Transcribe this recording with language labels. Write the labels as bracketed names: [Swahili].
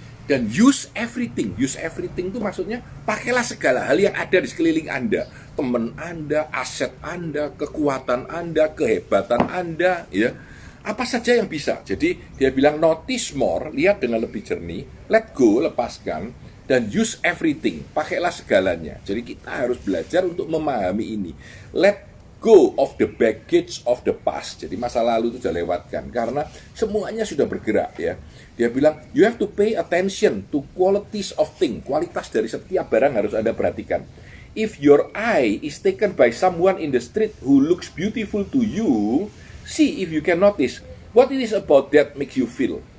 [Indonesian] Dan [English] use everything [Indonesian] itu maksudnya pakailah segala hal yang ada di sekeliling Anda, teman Anda, aset Anda, kekuatan Anda, kehebatan Anda ya, apa saja yang bisa. Jadi dia bilang [English] notice more, [Indonesian] lihat dengan lebih jernih, [English] let go, [Indonesian] lepaskan, dan [English] use everything, [Indonesian] pakailah segalanya. Jadi kita harus belajar untuk memahami ini. [English] Let go of the baggage of the past. [Indonesian] Jadi masa lalu itu sudah lewatkan, karena semuanya sudah bergerak ya. Dia bilang [English] you have to pay attention to qualities of thing. [Indonesian] Kualitas dari setiap barang harus Anda perhatikan. [English] If your eye is taken by someone in the street who looks beautiful to you, see if you can notice what it is about that makes you feel.